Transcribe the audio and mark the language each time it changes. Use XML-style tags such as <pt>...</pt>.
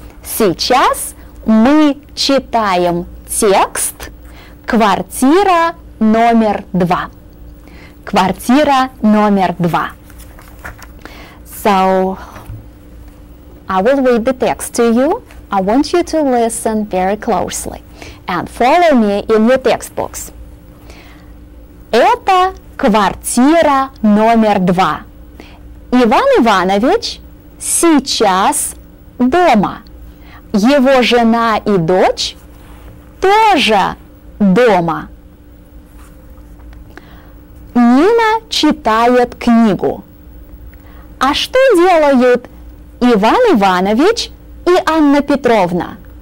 <ru>Сейчас мы читаем текст «Квартира номер 2». Квартира номер 2.</ru> <en>So, I will read the text to you. I want you to listen very closely and follow me in your textbooks.</en> <ru>Это квартира номер 2. Иван Иванович сейчас дома. Его жена и дочь тоже дома. Нина читает книгу. А что делают Иван Иванович и Анна Петровна?</ru>